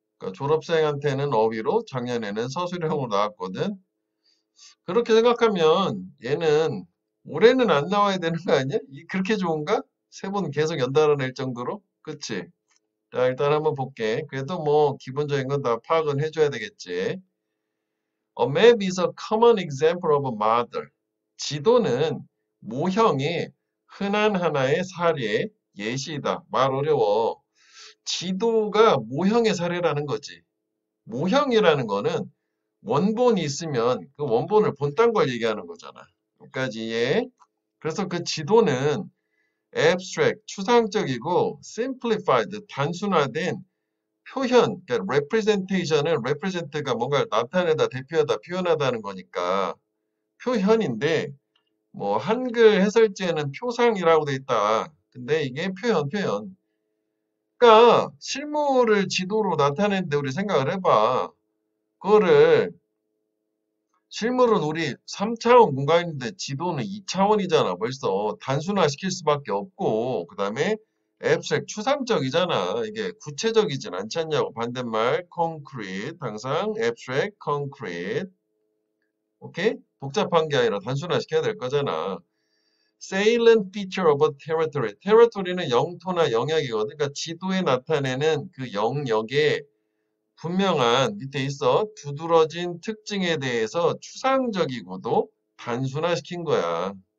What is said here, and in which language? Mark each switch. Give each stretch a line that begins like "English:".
Korean: 그러니까 졸업생한테는 어휘로, 작년에는 서술형으로 나왔거든. 그렇게 생각하면 얘는 올해는 안 나와야 되는 거 아니야? 그렇게 좋은가? 세 번 계속 연달아 낼 정도로? 그치? 자, 일단 한번 볼게. 그래도 뭐 기본적인 건 다 파악은 해줘야 되겠지.
English: A map is a common example of a model.
Korean: 지도는 모형의 흔한 하나의 사례, 예시이다. 말 어려워. 지도가 모형의 사례라는 거지. 모형이라는 거는 원본이 있으면 그 원본을 본딴 걸 얘기하는 거잖아. 여기까지 이해. 그래서 그 지도는 abstract, 추상적이고 simplified, 단순화된 표현, 그러니까 representation은 represent가 뭔가를 나타내다, 대표하다, 표현하다는 거니까 표현인데 뭐 한글 해설지에는 표상이라고 돼 있다. 근데 이게 표현. 그러니까 실물을 지도로 나타내는데 우리 생각을 해봐. 그거를 실물은 우리 3차원 공간인데 지도는 2차원이잖아. 벌써 단순화시킬 수밖에 없고 그 다음에 abstract, 추상적이잖아. 이게 구체적이진 않지 않냐고. 반대말 concrete, 항상 abstract, concrete. 오케이? 복잡한 게 아니라 단순화시켜야 될 거잖아.
English: salient feature of a territory.
Korean: territory는 영토나 영역이거든. 그러니까 지도에 나타내는 그 영역의 분명한 밑에 있어 두드러진 특징에 대해서 추상적이고도 단순화시킨 거야.